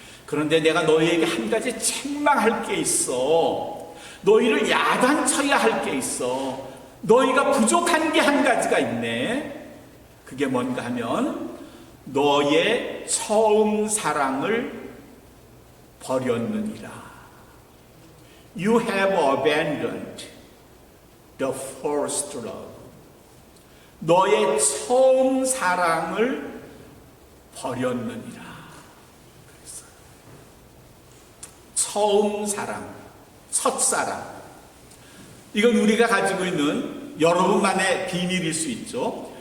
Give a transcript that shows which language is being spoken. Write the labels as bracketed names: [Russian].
[Korean] 그런데 내가 너희에게 한 가지 책망할 게 있어. 너희를 야단쳐야 할 게 있어. 너희가 부족한 게 한 가지가 있네. 그게 뭔가 하면 너의 처음 사랑을 버렸느니라. [English] You have abandoned the first love. [Korean] 너의 처음 사랑을 버렸느니라. 그랬어요. 처음 사랑, 첫사랑. 이건 우리가 가지고 있는 여러분만의 비밀일 수 있죠.